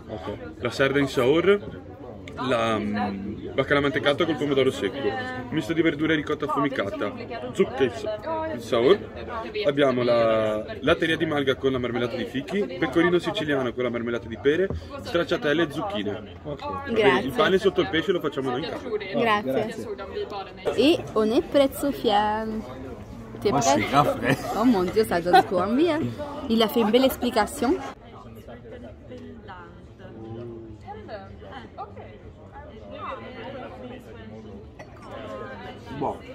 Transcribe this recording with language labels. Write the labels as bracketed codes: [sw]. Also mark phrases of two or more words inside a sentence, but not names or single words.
[it] La sarda in saor, la baccalà mantecato col pomodoro secco, misto di verdure e ricotta affumicata, zucche in saor, abbiamo la latteria di malga con la marmellata di fichi, pecorino siciliano con la marmellata di pere, stracciatelle e zucchine. Grazie. Il pane sotto il pesce lo facciamo noi in casa. Grazie. [fr] Et on est prêt, Sofiane. T'es Moi, je prête? suis grave prêt. Oh mon Dieu, ça donne trop envie. Hein. Il a fait une belle explication. Bon.